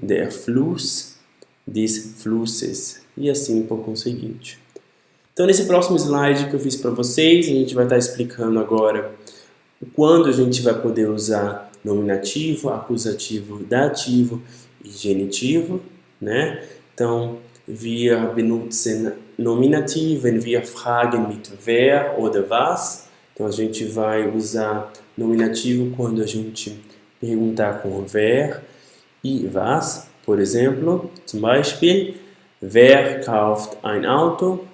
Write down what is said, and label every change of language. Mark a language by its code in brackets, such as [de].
[de] Der Fluss, des Flusses, [pt] e assim por conseguinte. Então, nesse próximo slide que eu fiz para vocês, a gente vai estar explicando agora quando a gente vai poder usar nominativo, acusativo, dativo e genitivo, né? Então, [de] wir benutzen Nominativ, wenn wir fragen mit wer oder was. [pt] Então, a gente vai usar nominativo quando a gente perguntar com wer e was. Por exemplo, [de] zum Beispiel, wer kauft ein Auto?